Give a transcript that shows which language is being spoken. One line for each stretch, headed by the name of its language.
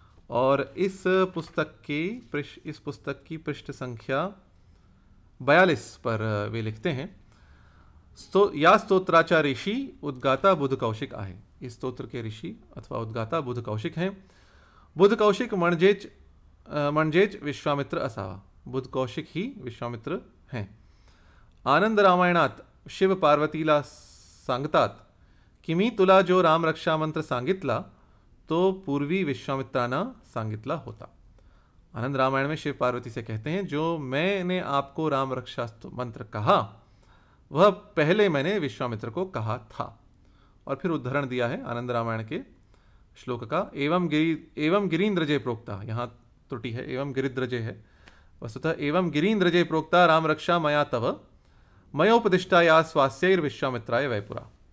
Hindi: और इस पुस्तक की पृष्ठ संख्या 42 पर वे लिखते हैं,
Marathi: या स्तोत्राचा ऋषि उद्गाता बुध कौशिक आहे।
Hindi: इस स्तोत्र के ऋषि अथवा उद्गाता बुध कौशिक हैं।
Marathi: बुध कौशिक म्हणजेच विश्वामित्र असावा।
Hindi: बुध कौशिक ही विश्वामित्र हैं।
Marathi: आनंद रामायणात शिव पार्वतीला सांगतात की मी तुला जो राम रक्षा मंत्र सांगितला तो पूर्वी विश्वामित्रांना सांगितला होता।
Hindi: आनंद रामायण में शिव पार्वती से कहते हैं, जो मैंने आपको राम रक्षा मंत्र कहा वह पहले मैंने विश्वामित्र को कहा था। और फिर उदाहरण दिया है आनंद रामायण के श्लोक का,
Sanskrit: एवं गिरीन्द्रजे प्रोक्ता, यहाँ त्रुटि है, एवं गिरिद्रजे है, वस्तुतः एवं गिरीन्द्रजे प्रोक्ता राम रक्षा मया तव मयोपदिष्टा या स्वास्यैर विश्वामित्राय वैपुरा।